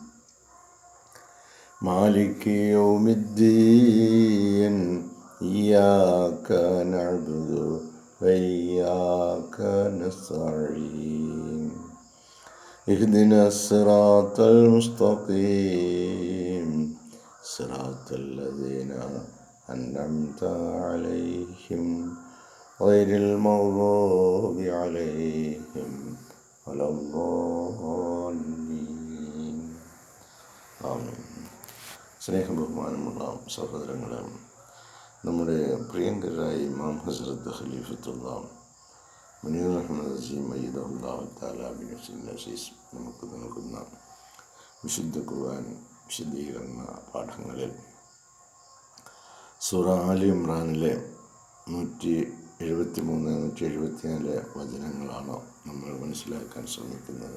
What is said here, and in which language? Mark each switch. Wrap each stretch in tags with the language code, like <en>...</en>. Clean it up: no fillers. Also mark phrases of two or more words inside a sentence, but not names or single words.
<ar>مالك يوم الدين إياك نعبد وإياك نستعين اهدنا الصراط المستقيم صراط الذين أنعمت عليهم غير المغضوب عليهم ولا الضالين.</ar> <ml>ആമീൻ. സ്നേഹബഹുമാനമുള്ള സഹോദരങ്ങളെ, നമ്മുടെ പ്രിയങ്കരായ ഇമാം ഹസ്രത്ത് ഖലീഫത്തുള്ള മുനീർ അഹമ്മദ് അസീം</ml> <ar>أيده الله تعالى بنصره العزيز</ar> <ml>നമുക്ക് നൽകുന്ന വിശുദ്ധ ഖുർആൻ വിശദീകരണ പാഠങ്ങളിൽ സൂറ ആലി ഇമ്രാനിലെ 173-174 വചനങ്ങളാണ് നമ്മൾ മനസ്സിലാക്കാൻ ശ്രമിക്കുന്നത്.</ml>